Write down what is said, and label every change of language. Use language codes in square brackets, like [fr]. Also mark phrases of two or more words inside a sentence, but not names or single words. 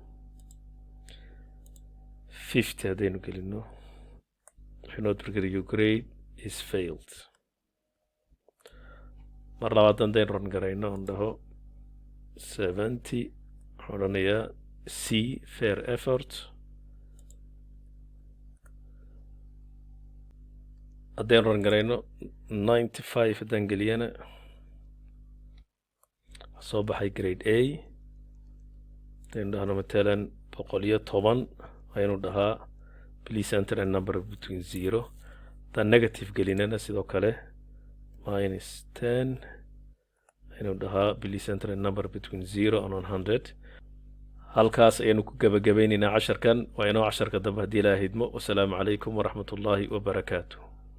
[so] 50 haddaynu gelino waxaynu [en] print your grade is failed [so] mar labaad haddaynu run garayno on dhaho 70 waxaan odhanayaa [en] C fair effort [so] haddaynu run garayno 95 haddaan geliyana soo baxay grade A haddaynu dhahno matalan 110 ayaynu dhahaa [en] please enter a number between 0 [so] haddaan negative gelinana sidoo kale minus 10 ayaynu dhahaa [en] please enter a number between 0 and 100 [so] halkaas ayaynu ku gabagabaynaynaa casharkan waa inoo casharka dambe haddii ilaaha idmo wasalaamu calaykum waraxmatullaahi wabarakaatuh